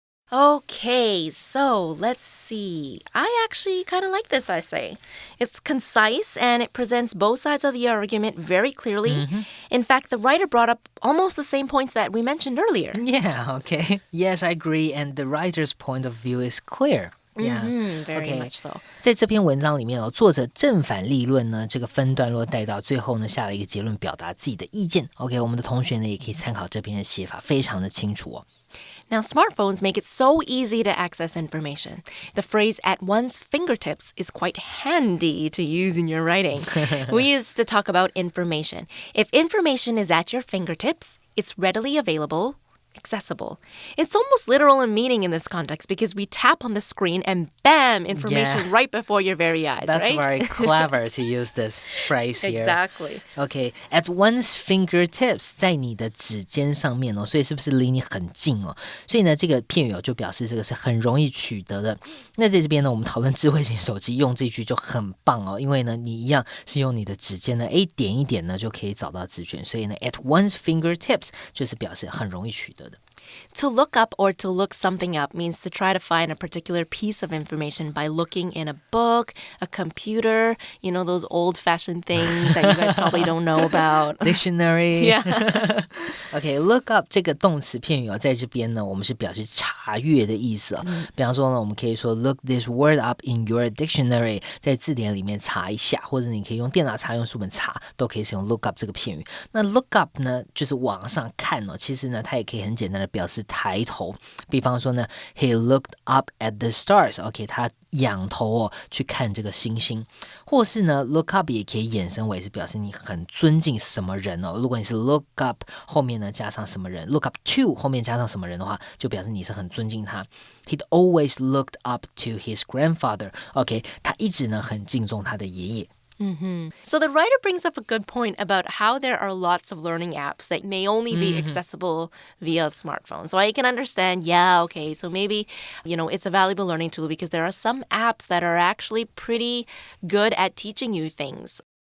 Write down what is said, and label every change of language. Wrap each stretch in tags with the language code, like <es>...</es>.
<en>Okay, so let's see. I actually kind of like this essay. It's concise and it presents both sides of the argument very clearly. In fact, the writer brought up almost the same points that we mentioned earlier. Yeah, okay. Yes, I agree. And the writer's point of view is clear. Yeah, very much so.</en> <zh>在这篇文章里面作者正反立论呢，这个分段落带到最后呢，下了一个结论，表达自己的意见。 OK， 我们的同学呢也可以参考这篇的写法，非常的清楚</zh> <en>Now, smartphones make it so easy to access information. The phrase at one's fingertips is quite handy to use in your writing. We used to talk about information. If information is at your fingertips, it's readily available, accessible. It's almost literal in meaning in this context because we tap on the screen and bam, information right before your very eyes, That's right? very clever to use this phrase here. Exactly. Okay, at one's fingertips,</en> <zh>在你的指尖上面所以是不是离你很近所以呢，这个片语就表示这个是很容易取得的。那在这边呢，我们讨论智慧型手机，用这句就很棒因为呢，你一样是用你的指尖呢，点一点呢就可以找到资讯，所以呢 ，</zh> <en>at one's fingertips</en> <zh>就是表示很容易取得的。</zh> <en>To look up or to look something up means to try to find a particular piece of information by looking in a book, a computer, you know, those old-fashioned things that you guys probably don't know about. Dictionary. Yeah.</en> <zh>OK, look up 这个动词片语在这边呢，我们是表示查阅的意思比方说呢，我们可以说</zh> <en>look this word up in your dictionary，</en> <zh>在字典里面查一下，或者你可以用电脑查，用书本查，都可以使用 look up 这个片语。那 look up 呢，就是往上看其实呢，它也可以很简单的表示抬头。比方说呢 ，</zh> <en>He looked up at the stars。</en> <zh>OK， 他仰头去看这个星星，或是呢 look up 也可以衍生为是表示你很尊敬什么人如果你是 look up 后面呢加上什么人 look up to 后面加上什么人的话，就表示你是很尊敬他。</zh> <en>He'd always looked up to his grandfather.</en> <zh>OK， 他一直呢很敬重他的爷爷。</zh> <en>So the writer brings up a good point about how there are lots of learning apps that may only be accessible via a smartphone. So I can understand, okay, so maybe, it's a valuable learning tool because there are some apps that are actually pretty good at teaching you things.</en>